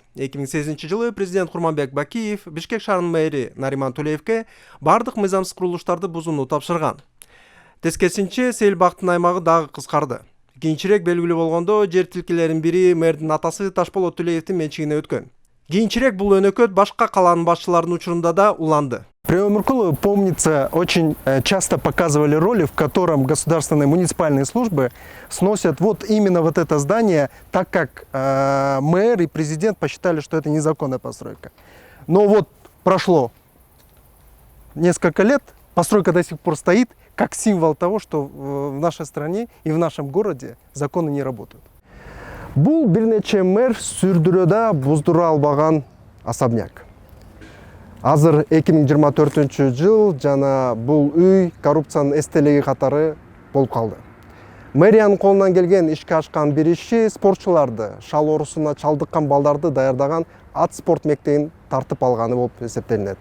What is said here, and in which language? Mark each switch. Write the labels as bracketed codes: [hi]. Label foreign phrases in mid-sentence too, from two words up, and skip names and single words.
[ky] 2008-жылы президент Курманбек Бакиев Бишкек шаарынын мэри Нариман Тулеевке бардык мыйзамсыз курулуштарды бузууну тапшырган. Тескерисинче сел бактын аймагы дагы кыскарды. Кийинчерээк белгилүү болгондо жер тилкелеринин бири мэрдин атасы Ташболот Тулеевдин менчигине өткөн. Кийинчерээк бул өнөкөт башка калаанын башчыларынын учурунда да уланды. [ru] При Омуркулове, помнится, очень часто показывали роли, в котором государственные муниципальные службы сносят вот именно вот это здание, так как мэр и президент посчитали, что это незаконная постройка. Но вот прошло несколько лет, постройка до сих пор стоит, как символ того, что в нашей стране и в нашем городе законы не работают. [ky] Бул бир нече мэр сүрдүрөдө буздура албаган особняк. Азыр 2024 жыл жана бул үй коррупциянын эстелиги катары болуп калды. Мэриянын колунан келген ишке ашкан бир иши спортчуларды, шал оорусуна чалдыккан балдарды даярдаган ат спорт мектебин тартып алганы болуп эсептелинет.